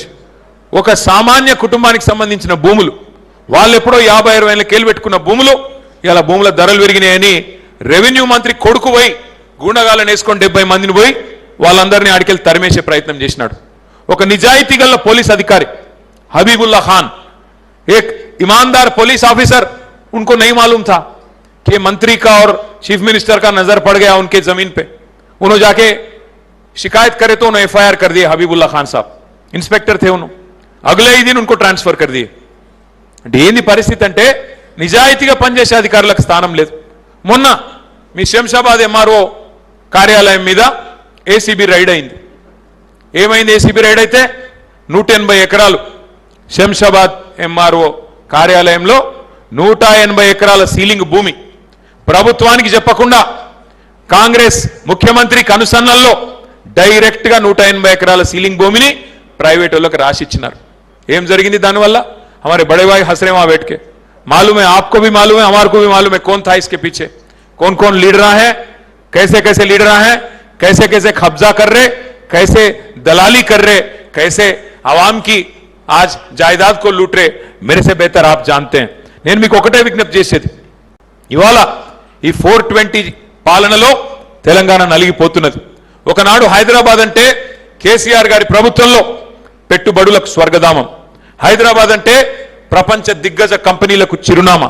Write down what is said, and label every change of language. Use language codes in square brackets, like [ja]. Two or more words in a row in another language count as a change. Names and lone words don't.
[te] ఒక సామాన్య కుటుంబానికి సంబంధించిన భూములు, వాళ్ళు ఎప్పుడో 50-60 ఏళ్ళ పెట్టుకున్న భూములు, ఇలా భూముల ధరలు పెరిగినాయని రెవెన్యూ మంత్రి కొడుకు పోయి గూండగాళ్ళని వేసుకొని 70 మందిని పోయి వాళ్ళందరినీ ఆడికెళ్ళి తరిమేసే ప్రయత్నం చేసినాడు. ఒక నిజాయితీ గల పోలీస్ [hi] अधिकारी हबीबुल्ला खान, एक ईमानदार पुलिस ऑफिसर, उनको नहीं मालूम था कि मंत्री का और चीफ मिनिस्टर का नजर पड़ गया उनके जमीन पे. उन्होंने जाके शिकायत करे तो उन्होंने FIR कर दिए. हबीबुल्ला खान साहब इंस्पेक्टर थे, उन्होंने अगले ही दिन उनको ट्रांसफर कर दिए. [te] ఏంది పరిస్థితి అంటే, నిజాయితీగా పనిచేసే అధికారులకు స్థానం లేదు. మొన్న మీ శంషాబాద్ MRO కార్యాలయం మీద ACB రైడ్ అయింది. ఏమైంది? ACB రైడ్ అయితే 180 ఎకరాలు శంషాబాద్ ఎంఆర్ఓ కార్యాలయంలో 180 ఎకరాల సీలింగ్ భూమి ప్రభుత్వానికి చెప్పకుండా కాంగ్రెస్ ముఖ్యమంత్రి కనుసన్నల్లో డైరెక్ట్ గా 180 ఎకరాల సీలింగ్ భూమిని ప్రైవేట్ వాళ్ళకి రాసిచ్చినారు. ఏం జరిగింది దానివల్ల? [hi] हमारे बड़े भाई हंस रहे वहां बैठ के. मालूम है, आपको भी मालूम है, हमारे को भी मालूम है कौन था इसके पीछे, कौन कौन लीडर है, कैसे कैसे लीडर हैं, कैसे कैसे कब्जा कर रहे, कैसे दलाली कर रहे, कैसे आवाम की आज जायदाद को लूट रहे. मेरे से बेहतर आप जानते हैं. [te] నేను మీకు ఒకటే విజ్ఞప్తి చేసేది, ఇవాళ ఈ 420 పాలనలో తెలంగాణ నలిగిపోతున్నది. ఒకనాడు హైదరాబాద్ అంటే కేసీఆర్ గారి ప్రభుత్వంలో పెట్టుబడులకు స్వర్గధామం. హైదరాబాద్ అంటే ప్రపంచ దిగ్గజ కంపెనీలకు చిరునామా.